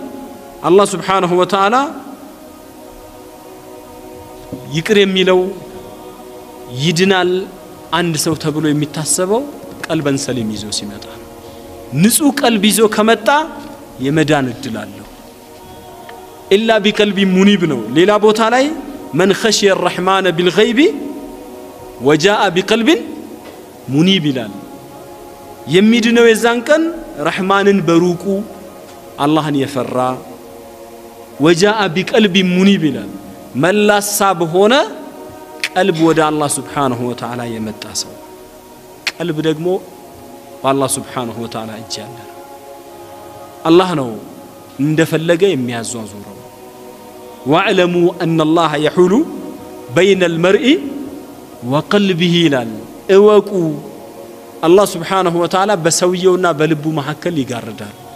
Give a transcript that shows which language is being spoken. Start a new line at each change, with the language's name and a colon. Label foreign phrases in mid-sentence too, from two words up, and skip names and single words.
Amharic: አላህ
Arabic: سبحانه وتعالى
Amharic: ይቅር የሚለው ይድናል አንድ ሰው ተብሎ የሚታሰበው
Arabic: قلبا سليما
Amharic: ይዞ ሲመጣ ነው። ንጹህ ቀልብ ይዞ ከመጣ የመዳን እድል አለው።
Arabic: إلا بقلب منيب
Amharic: ነው። ሌላ ቦታ ላይ
Arabic: من خشي الرحمن بالغيب وجاء بقلب منيب
Amharic: ይላል። የሚድነው የዛን ቀን ረህማንን በሩቁ አላህን የፈራ
Arabic: وجاء بقلب منيب
Amharic: ይላል። መላሳ በሆነ ቀልብ ወደ አላህ
Arabic: سبحانه وتعالى
Amharic: የመጣ ሰው። ቀልብ ደግሞ በአላህ
Arabic: سبحانه وتعالى
Amharic: እጅ ያለ ነው። አላህ ነው እንደፈለገ የሚያዟዙረው።
Arabic: واعلموا أن الله يحول بين المرء وقلبه
Amharic: ይላል። እወቁ አላህ
Arabic: سبحانه وتعالى
Amharic: በሰውየውና በልቡ መካከል ይጋርዳል።